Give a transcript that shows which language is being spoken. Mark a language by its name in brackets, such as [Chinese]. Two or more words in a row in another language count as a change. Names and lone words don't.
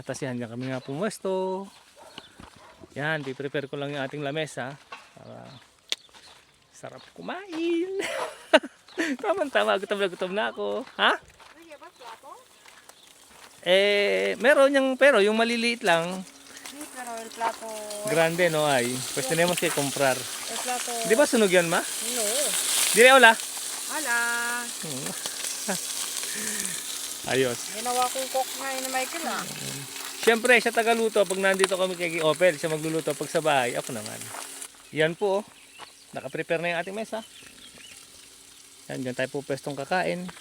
[Filipino] Tapos yan, yan kami nga pumwesto. Yan, piprepare ko lang yung ating lamesa. Para sarap kumain. Tama-tama, gutom na gutom na ako. Ha? Meron yung, pero yung maliliit lang. [Spanish] Sí, pero el plato... Grande, no hay. Pues tenemos que comprar. El plato... [Filipino] Di ba sunog yan, ma? No. Dire, hola. Hala. Ayos. Ginawa kong cook ngayon ni Michael ah. Siyempre, siya tagaluto. Pag nandito kami kay Opel, siya magluluto. Pag sa bahay, ako naman. Yan po, oh. Nakaprepare na yung ating mesa. Yan, dyan tayo po pwestong kakain.